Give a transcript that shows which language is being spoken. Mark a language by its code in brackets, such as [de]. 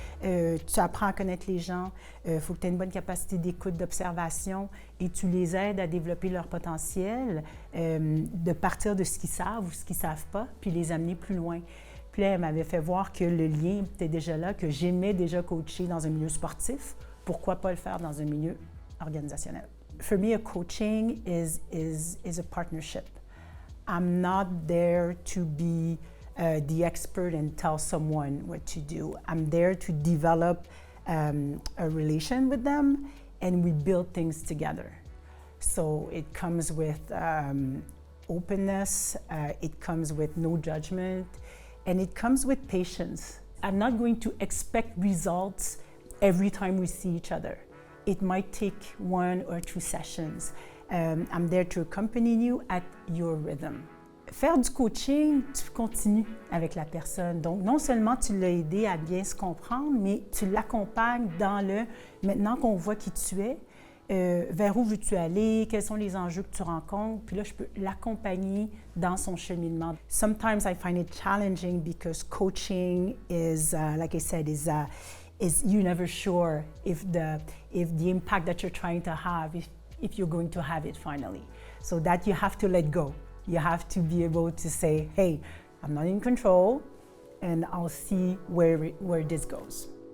[fr] Tu apprends à connaître les gens. Il faut que tu aies une bonne capacité d'écoute, d'observation et tu les aides à développer leur potentiel, de partir de ce qu'ils savent ou ce qu'ils ne savent pas, puis les amener plus loin. » Puis là, elle m'avait fait voir que le lien était déjà là, que j'aimais déjà coacher dans un milieu sportif. Pourquoi pas le faire dans un milieu organisationnel? [en] For me, a coaching is a partnership. I'm not there to be the expert and tell someone what to do. I'm there to develop a relation with them and we build things together. So it comes with openness, it comes with no judgment, and it comes with patience. I'm not going to expect results every time we see each other. It might take 1 or 2 sessions. I'm there to accompany you at your rhythm. [fr] Faire du coaching, tu continues avec la personne. Donc, non seulement tu l'as aidé à bien se comprendre, mais tu l'accompagnes dans le « maintenant qu'on voit qui tu es, vers où veux-tu aller, quels sont les enjeux que tu rencontres », puis là, je peux l'accompagner dans son cheminement. [en] Sometimes I find it challenging because coaching is, like I said, is you're never sure if the impact that you're trying to have, if you're going to have it finally. So that you have to let go. You have to be able to say, hey, I'm not in control, and I'll see where this goes.